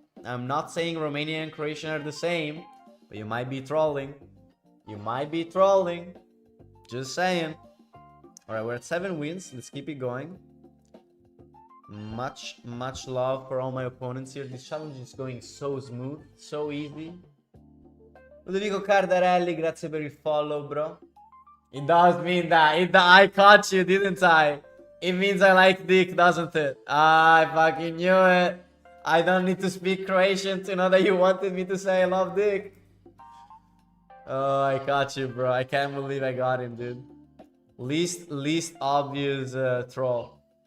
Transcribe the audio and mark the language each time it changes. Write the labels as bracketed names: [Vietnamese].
[English] I'm not saying Romanian and Croatian are the same, but you might be trolling. You might be trolling. Just saying. Alright, we're at 7 wins. Let's keep it going. Much love for all my opponents here. This challenge is going so smooth, so easy. [Italian] Ludovico Cardarelli, grazie per il follow, bro. [English] It does mean that. I caught you, didn't I? It means I like dick, doesn't it? I fucking knew it. I don't need to speak Croatian to know that you wanted me to say I love dick. Oh, I got you, bro. I can't believe I got him, dude. Least obvious troll.